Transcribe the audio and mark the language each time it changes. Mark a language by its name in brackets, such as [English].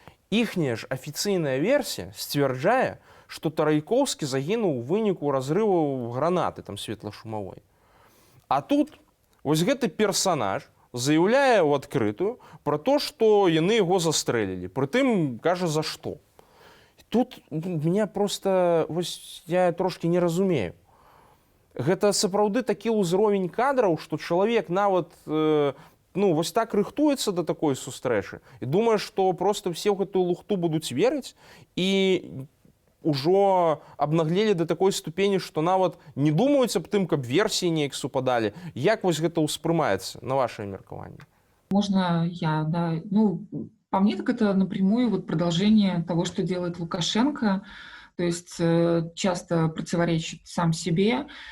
[Belarusian] Іхняя ж афіцыйная версія сцвярджае, што Тарайкоўскі загінуў у выніку разрыву гранаты там светлашумавой. А тут вось гэты персанаж заяўляе ў адкрытую пра то, што яны яго застрэлілі. Прытым кажа, за што. Тут меня просто вось я трошки не разумею. Гэта сапраўды такі ўзровень кадраў, што чалавек нават ну, вось так рыхтуецца да такой сустрэчы і думае, што проста все ў гэтую лухту будуць верыць і ўжо абнаглелі да такой ступені, што нават не думаюць аб тым, каб версіі неяк супадалі. Як вось гэта ўспрымаецца на вашее меркаванне? [Russian] Можно я, да. Ну, по мне, так это напрямую вот продолжение того, что делает Лукашенко, то есть часто противоречит сам себе.